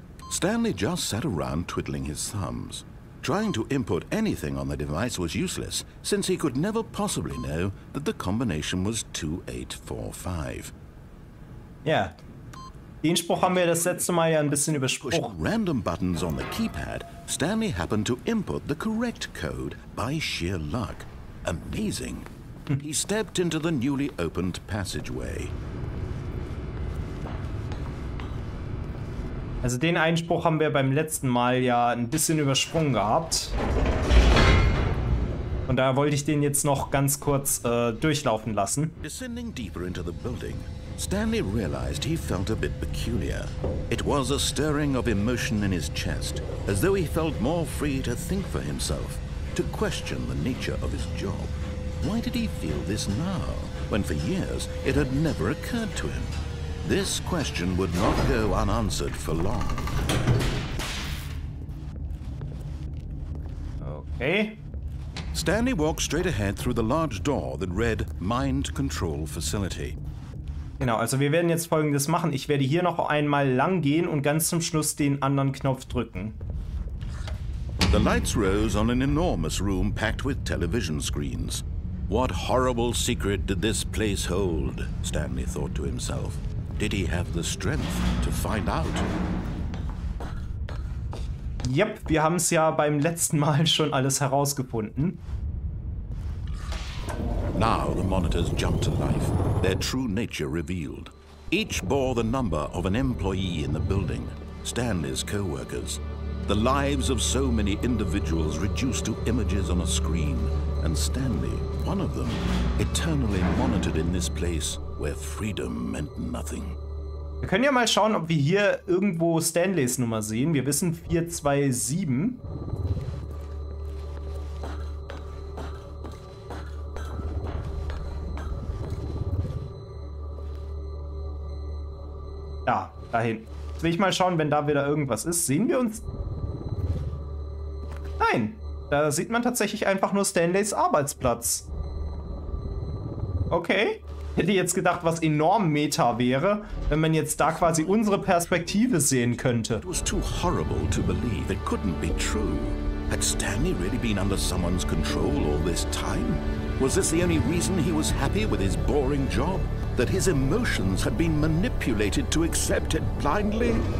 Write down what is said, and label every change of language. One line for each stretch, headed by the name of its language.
English: Stanley just sat around twiddling his thumbs. Trying to input anything on the device was useless, since he could never possibly know that the combination was 2845.
German: Ja, den Spruch haben wir das letzte Mal ja ein bisschen übersprungen.
English: Pushing random buttons on the keypad, Stanley happened to input the correct code by sheer luck. Amazing. He stepped into the newly opened passageway.
German: Also den Einspruch haben wir beim letzten Mal ja ein bisschen übersprungen gehabt. Und da wollte ich den jetzt noch ganz kurz durchlaufen lassen.
English: Descending deeper into the building, Stanley realized he felt a bit peculiar. It was a stirring of emotion in his chest, as though he felt more free to think for himself, to question the nature of his job. Why did he feel this now, when for years it had never occurred to him? This question would not go unanswered for long. Okay. Stanley walked straight ahead through the large door that read Mind Control Facility.
German: Genau, also wir werden jetzt Folgendes machen. Ich werde hier noch einmal lang gehen und ganz zum Schluss den anderen Knopf drücken.
English: The lights rose on an enormous room packed with television screens. What horrible secret did this place hold? Stanley thought to himself. Did he have the strength to find out?
German: Yep, wir haben es ja beim letzten Mal schon alles herausgefunden.
English: Now the monitors jumped to life, their true nature revealed. Each bore the number of an employee in the building, Stanley's co-workers. The lives of so many individuals reduced to images on a screen, and Stanley, one of them, eternally monitored in this place where freedom meant nothing.
German: Wir können ja mal schauen, ob wir hier irgendwo Stanleys Nummer sehen. Wir wissen 427. Ja, dahin. Jetzt will ich mal schauen, wenn da wieder irgendwas ist. Sehen wir uns... Nein, da sieht man tatsächlich einfach nur Stanleys Arbeitsplatz. Okay. Hätte jetzt gedacht, was enorm Meta wäre, wenn man jetzt da quasi unsere Perspektive sehen könnte.
English: It was too horrible to believe. It couldn't be true. Had Stanley really been under someone's control all this time? Was this the only reason he was happy with his boring job? That his emotions had been manipulated to accept it blindly?